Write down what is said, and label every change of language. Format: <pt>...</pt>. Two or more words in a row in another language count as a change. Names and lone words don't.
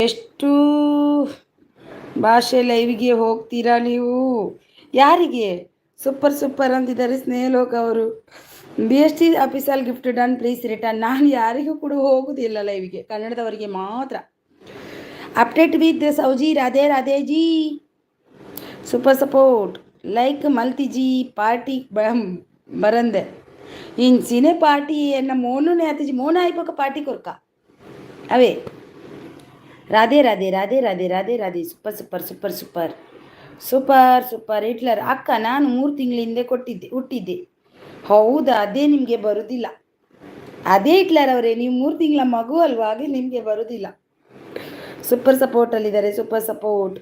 <kn>ಎಷ್ಟು ಭಾಷೆ ಲೈವ್ಗೆ ಹೋಗ್ತೀರಾ ನೀವು? ಯಾರಿಗೆ?</kn> <en>super super</en> <kn>ಅಂತಿದ್ದಾರೆ ಸ್ನೇಹಲೋಕ ಅವರು.</kn> <en>B S T officealli gift done, please return.</en> <kn>ನಾನು ಯಾರಿಗೂ ಕೂಡ ಹೋಗುವುದಿಲ್ಲ ಲೈವ್ಗೆ, ಕನ್ನಡದವರಿಗೆ ಮಾತ್ರ.</kn> <en>update with Sauji,</en> <hi>राधे राधे जी.</hi> <en>super support.</en> <tcy>ಲೈಕ್ ಮಲ್ತಿಜಿ ಪಾರ್ಟಿ ಬರಂದೆ ಇಂಚಿನೇ ಪಾರ್ಟಿ ಎನ್ನ ಮೋನುನೇ ಆತಿಜಿ, ಮೋನ ಆಯ್ಪಕ ಪಾರ್ಟಿ ಕೊರ್ಕ ಅವೇ. ರಾಧೆ ರಾಧೆ ರಾಧೆ ರಾಧೆ ರಾಧೆ ರಾಧೆ.</tcy> <en>super super super super super super.</en> <kn>ಹಿಟ್ಲರ್ ಅಕ್ಕ, ನಾನು 3 ತಿಂಗಳ ಹಿಂದೆ ಹುಟ್ಟಿದ್ದೆ. ಹೌದಾ? ಅದೇ ನಿಮಗೆ ಬರುವುದಿಲ್ಲ. ಅದೇ ಹಿಟ್ಲರ್ ಅವರೇ, ನೀವು 3 ತಿಂಗಳ ಮಗು ಅಲ್ವಾ, ಹಾಗೆ ನಿಮಗೆ ಬರುವುದಿಲ್ಲ. ಸೂಪರ್ ಸಪೋರ್ಟಲ್ಲಿದ್ದಾರೆ.</kn> <en>super support.</en>